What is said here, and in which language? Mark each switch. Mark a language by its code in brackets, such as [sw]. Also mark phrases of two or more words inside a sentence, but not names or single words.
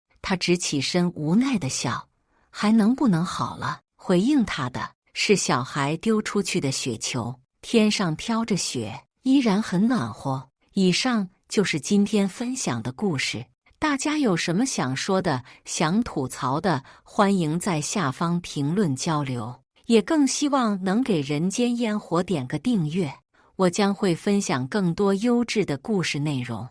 [zh] 他直起身，無奈地笑：“還能不能好了？” 回應他的是小孩丟出去的雪球，天上飄着雪，依然很暖和。以上就是今天分享的故事。大家有什麼想說的、想吐槽的，歡迎在下方評論交流。也更希望能給人間煙火點個訂閱，我將會分享更多優質的故事內容。